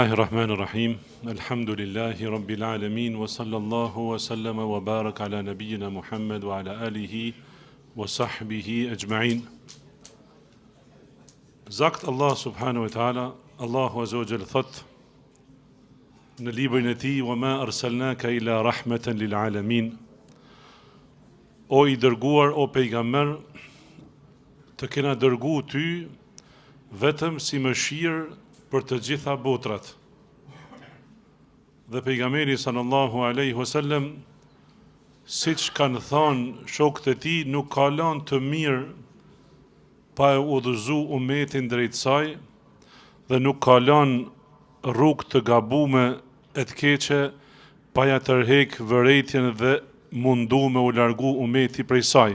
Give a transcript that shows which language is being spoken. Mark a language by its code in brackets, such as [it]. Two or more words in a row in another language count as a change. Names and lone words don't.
[ar] بسم الله الرحمن الرحيم. الحمد لله رب العالمين وصلى الله وسلم وبارك على نبينا محمد وعلى آله وصحبه أجمعين. [sq] Zakt Allah [ar] سبحانه وتعالى, [sq] Allahu [ar] عز وجل [sq] thot në librin e tij: [ar] "وما أرسلناك إلا رحمة للعالمين." [sq] O i dërguar, o pejgamber, të kena dërgu ty vetëm si mëshirë për të gjitha botrat. Dhe pejgamberi [ar] صلى الله عليه وسلم, [sq] siç kanë thënë shokët e tij, nuk ka lënë të mirë pa e udhëzu umetin drejt saj, dhe nuk ka lënë rrugë të gabume e të keqe pa ja tërheq vërejtjen dhe mundu me u largu umeti prej saj.